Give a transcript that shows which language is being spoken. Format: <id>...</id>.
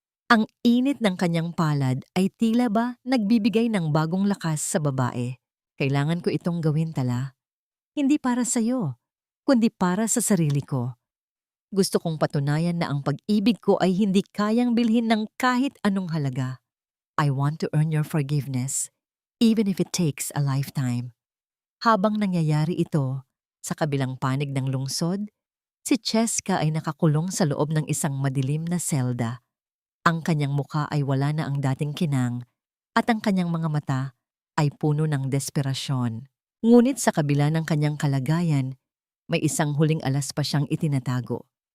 <tl>Ang init ng kanyang palad ay tila ba nagbibigay ng bagong lakas sa babae. Kailangan ko itong gawin, Tala. Hindi para sa'yo, kundi para sa sarili ko. Gusto kong patunayan na ang pag-ibig ko ay hindi kayang bilhin ng kahit anong halaga.</tl> <en>I want to earn your forgiveness, even if it takes a lifetime.</en> <tl>Habang nangyayari ito, sa kabilang panig ng lungsod, si Cheska ay nakakulong sa loob ng isang madilim na selda. Ang kanyang mukha ay wala na ang dating kinang at ang kanyang mga mata ay puno ng desperasyon. Ngunit sa kabila ng kanyang kalagayan, may isang huling alas pa siyang itinatago.</tl>